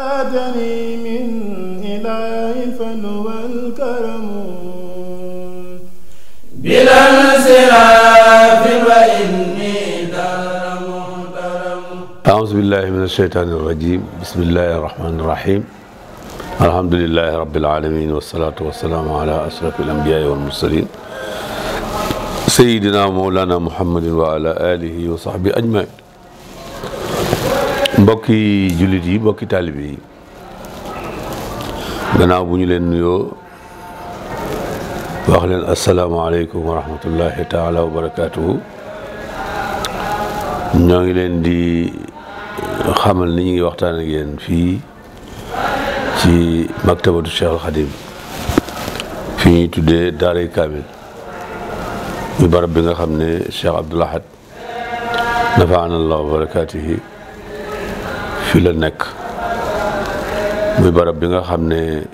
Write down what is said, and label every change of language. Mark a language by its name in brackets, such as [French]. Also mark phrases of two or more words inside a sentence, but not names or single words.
[Arabic] أتاني من إله الفن والكرم بلا انصراف وإني درم. أعوذ بالله من الشيطان الرجيم. بسم الله الرحمن الرحيم. الحمد لله رب العالمين والصلاة والسلام على أشرف الأنبياء والمرسلين سيدنا مولانا محمد وعلى آله وصحبه أجمعين. [Wolof] mbokki jullit yi mbokki taalibe yi gannaaw bu ñu leen nuyoo wax leen [Arabic] السلام عليكم ورحمة الله تعالى وبركاته, [Wolof] ñoo ngi leen di xamal ni ñu ngi waxtaan ak yéen fii ci maktabatu Cheikh al Khadim fi ñuy tuddee daaray kaamil muy barab bi nga xam ne Cheikh Abdoul Ahad [Arabic] نفعنا الله وبركاته [Wolof] fi la nekk, muy barab bi nga xam ne